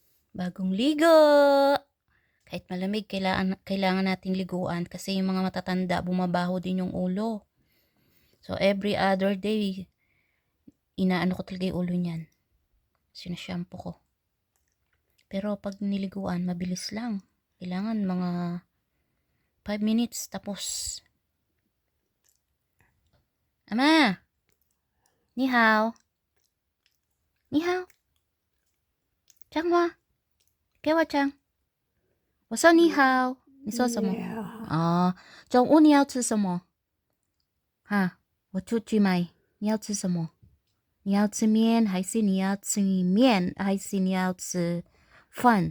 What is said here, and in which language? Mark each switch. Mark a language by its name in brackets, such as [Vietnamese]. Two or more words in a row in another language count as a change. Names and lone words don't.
[Filipino] Bagong ligo. Kahit malamig, kailangan nating liguan kasi yung mga matatanda, bumabaho din yung ulo. [English] So, every other day, [Filipino] inaano ko talaga yung ulo niyan. Sinashampoo ko. Pero pag niliguan, mabilis lang. Kailangan mga 5 minutes tapos. Ama! [Chinese] 你好. 你好. Changhua. 给我讲。我说你好。你说什么？哦，中午你要吃什么？哈，我出去买。你要吃什么？你要吃面还是你要吃面还是你要吃饭？